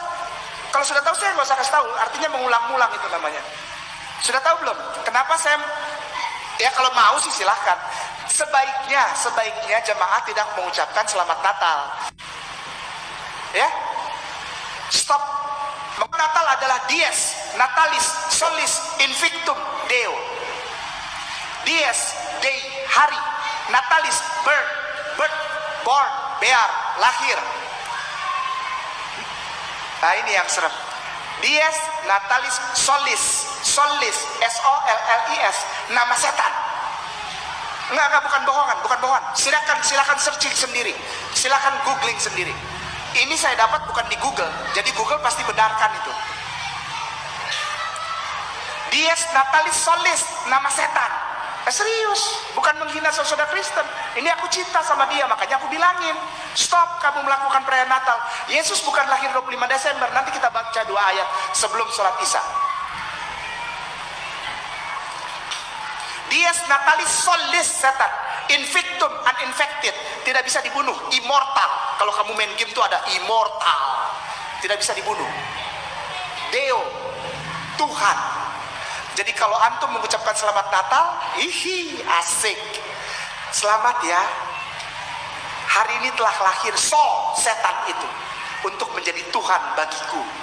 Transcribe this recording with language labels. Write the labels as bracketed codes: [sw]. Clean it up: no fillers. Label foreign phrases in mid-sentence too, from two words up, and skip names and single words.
[id] Kalau sudah tahu saya nggak usah kasih tahu, artinya mengulang-ulang itu namanya. Sudah tahu belum? Kenapa saya? Ya kalau mau sih silahkan. Sebaiknya jemaah tidak mengucapkan selamat Natal. Ya, stop. Natal adalah [la] dies, natalis, solis, invictum, deo. Dies, [en] day, hari. Natalis, birth, born, bear, [id] lahir. Nah ini yang serem. [la] Dies natalis solis, [id] S-O-L-L-I-S, nama setan. Enggak, bukan bohongan. Silakan searching sendiri, silakan googling sendiri. Ini saya dapat bukan di Google, jadi Google pasti benarkan itu. [la] Dies natalis solis, [id] nama setan. Serius, bukan menghina saudara Kristen. Ini aku cinta sama dia, makanya aku bilangin, stop kamu melakukan perayaan Natal. Yesus bukan lahir 25 Desember. Nanti kita baca 2 ayat sebelum sholat Isya. [la] Dies natalis solis, setan. Invictum, uninfected, [id] tidak bisa dibunuh. Immortal, kalau kamu main game itu ada immortal, tidak bisa dibunuh. Deo, Tuhan. Jadi kalau antum mengucapkan selamat Natal, ihi, asik. Selamat ya. Hari ini telah lahir Sol, setan itu, untuk menjadi Tuhan bagiku.